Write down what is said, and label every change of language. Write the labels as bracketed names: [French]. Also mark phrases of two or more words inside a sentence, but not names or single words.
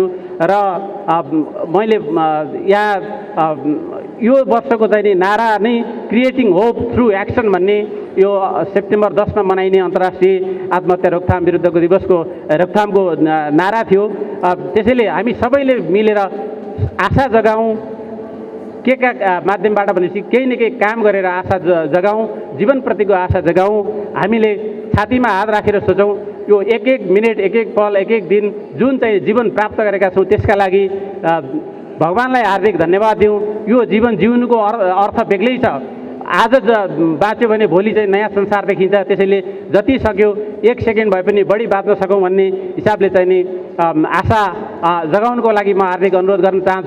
[Nepali] र मैले यहाँ यो वर्षको चाहिँ नारा नै [English] creating hope through action [Nepali] भन्ने यो सेप्टेम्बर 10मा मनाइने अन्तर्राष्ट्रिय आत्महत्या रोकथाम विरुद्धको दिवसको रोकथामको नारा थियो। त्यसैले हामी सबैले मिलेर आशा जगाउँ, के का माध्यमबाट भनेपछि केही न केही काम गरेर आशा जगाउँ, जीवनप्रतिको आशा जगाउँ। हामीले छातीमा हात राखेर सोचौँ यो एक एक मिनट, एक एक पल, एक एक दिन जुन चाहिँ जीवन प्राप्त गरेका छौँ त्यसका लागि भगवान्लाई हार्दिक धन्यवाद दिउँ। यो जीवन जिउनुको अर्थ बेग्लै छ। आज बाँच्यो भने भोलि चाहिँ नयाँ संसार देखिन्छ। त्यसैले जति सक्यो एक सेकेन्ड भए पनि बढी बाँच्न सकौँ भन्ने हिसाबले चाहिँ नि आशा जगाउनको लागि म हार्दिक अनुरोध गर्न चाहन्छु।